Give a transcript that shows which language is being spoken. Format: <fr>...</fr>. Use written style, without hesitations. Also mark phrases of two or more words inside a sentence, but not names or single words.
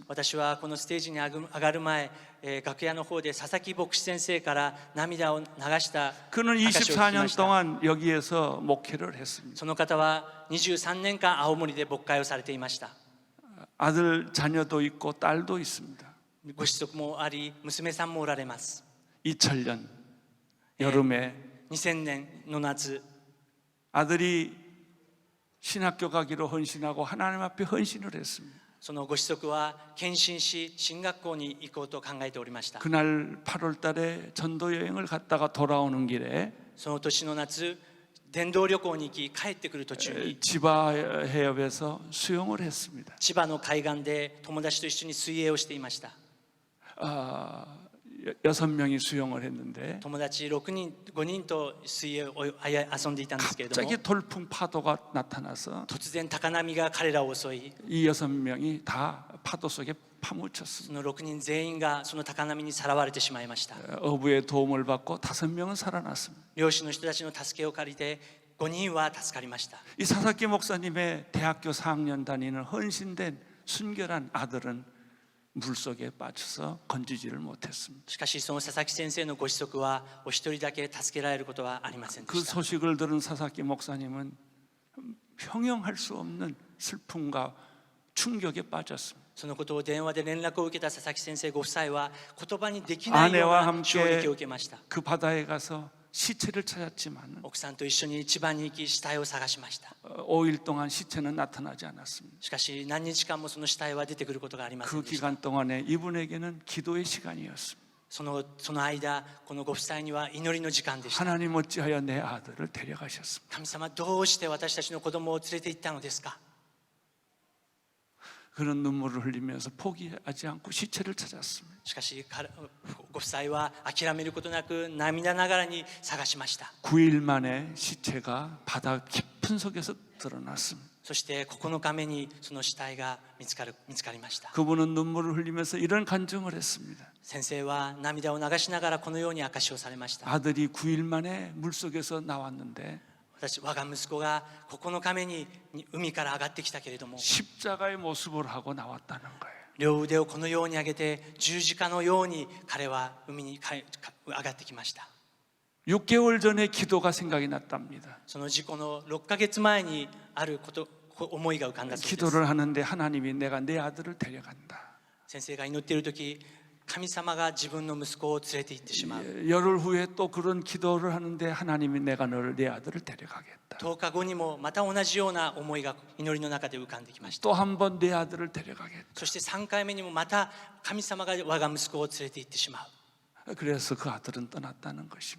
<ja>私はこのステージに上がる前、楽屋の方で佐々木牧師先生から涙を流した</ja> <ko>그는</ko> <ja>証を聞きま</ja> <ko>24년</ko> <ja>した。</ja> <ko>동안 여기에서 목회를 했습니다.</ko> <ja>その方は23年間青森で牧会をされていました。</ja> <ko>아들 자녀도 있고 딸도 있습니다.</ko> <ja>ご子息もあり、娘さんもおられます。</ja> <ko>2000년 여름에</ko> <ja>2000 年の夏、</ja> <ko>아들이 신학교 가기로 헌신하고 하나님 앞에 헌신을 했습니다.</ko> <ja>そのご子息は献身し進学校に行こうと考えておりました。</ja> <ko>그날 8월 달에 전도 여행을 갔다가 돌아오는 길에</ko> <ja>その年の夏、伝道旅行に行き帰ってくる途中に</ja> <ko>지바 해협에서 수영을 했습니다.</ko> <ja>千葉の海岸で友達と一緒に水泳をしていました。</ja> <ko>6명이 수영을 했는데</ko> <ja>友達5人と水泳を遊んでいたんですけれども、</ja> <ko>갑자기 돌풍 파도가 나타나서</ko> <ja>突然高波が彼らを襲い、</ja> <ko>이 6명이 다 파도 속에</ko> <ja>そ</ja> <ko>파묻혔습니다.</ko> <ja>の6人全員がその高波にさらわれてしまいました。</ja> <ko>어부의 도움을 받고 5명은 살아났습니다.</ko> <ja>漁師の人たちの助けを借りて5人は助かりました。</ja> <ko>이 사사키 목사님의 대학교 4학년 다니는 헌신된 순결한 아들은 물속에 빠져서 건지지를 못했습니다.</ko> <ja>しかしその佐々木先生のご子息はお一人だけ助けられることはありませんで</ja> <ko>그</ko> <ja>した。</ja> <ko>소식을 들은 사사키 목사님은 형용할 수 없는 슬픔과 충격에 빠졌습니다.</ko> <ja>そのことを電話で連絡を受けた佐々木先生ご夫妻は言葉にできないよう</ja> <ko>아내와</ko> <ja>な衝</ja> <ko>함께</ko> <ja>撃を受けました。</ja> <ko>그 바다에 가서 시체를 찾았지만</ko> <ja>奥さんと一緒に千葉に行き死体を探しました。</ja> <ko>5일 동안 시체는 나타나지 않았습니다.</ko> <ja>しかし何日間もその死体は出てくることがありませ</ja> <ko>그</ko> <ja>んでした。</ja> <ko>기간 동안에 이분에게는 기도의 시간이었습니다.</ko> <ja>その間、このご夫妻には祈りの時間でした。</ja> <ko>하나님 어찌하여 내 아들을 데려가셨습니까?</ko> <ja>神様、どうして私たちの子供を連れて行ったのですか。</ja> <ko>그런 눈물을 흘리면서 포기하지 않고 시체를 찾았습니다.</ko> <ja>しかしご夫妻は諦めることなく涙ながらに探しました。</ja> <ko>9일 만에 시체가 바다 깊은 속에서 드러났습니다.</ko> <ja>そして9日目にその死体が見つかりました。</ja> <ko>그분은 눈물을 흘리면서 이런 간증을 했습니다.</ko> <ja>先生は涙を流しながらこのように証しをされました。</ja> <ko>아들이 9일 만에 물속에서 나왔는데</ko> <ja>我が息子が9日目に海から上がってきたけれども、</ja> <ko>십자가의 모습을 하고 나왔다는 거예요.</ko> <ja>両腕をこのように上げて十字架のように彼は海に上がってきました。</ja> <ko>6개월 전에 기도가 생각이 났답니다.</ko> <ja>その事故の6ヶ月前にある思いが浮かんだそうです。</ja> <ko>기도를 하는데 하나님이 내가 내 아들을 데려간다.</ko> <ja>先生が祈っている時、神様が自分の息子を連れて行ってしまう。</ja> <ko>열흘 후에 또 그런 기도를 하는데 하나님이 내가 너를 내 아들을 데려가겠다.</ko> <ja>10 日後にもまた同じような思いが祈りの中で浮かんできました。</ja> <ko>또 한 번 내 아들을 데려가겠다.</ko> <ja>そして3回目にもまた神様が我が息子を連れて行ってしまう。</ja> <ko>그래서 그 아들은 떠났다는 것입니다.</ko>